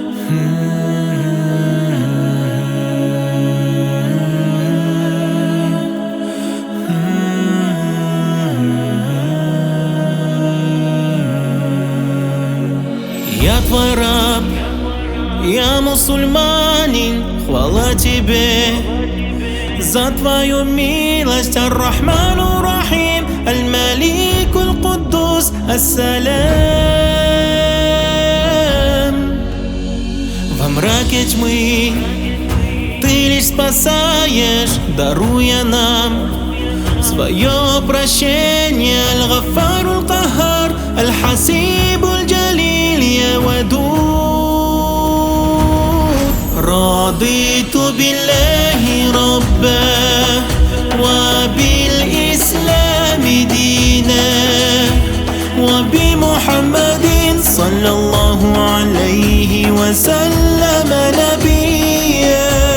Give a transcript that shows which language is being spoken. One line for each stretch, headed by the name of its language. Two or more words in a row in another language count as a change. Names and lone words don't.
Russian: Я твой раб, я мусульманин, хвала тебе за твою милость.
Arabic: الرحمن الرحيم الملك القدوس السلام.
Russian: Во мраке тьмы ты лишь спасаешь, даруя нам свое прощение.
Arabic: الغفار القهار الحسيب الجليل يا ودود. رضيت بالله ربا وبالإسلام دينا وبمحمد صلى الله عليه وسلم نبيا.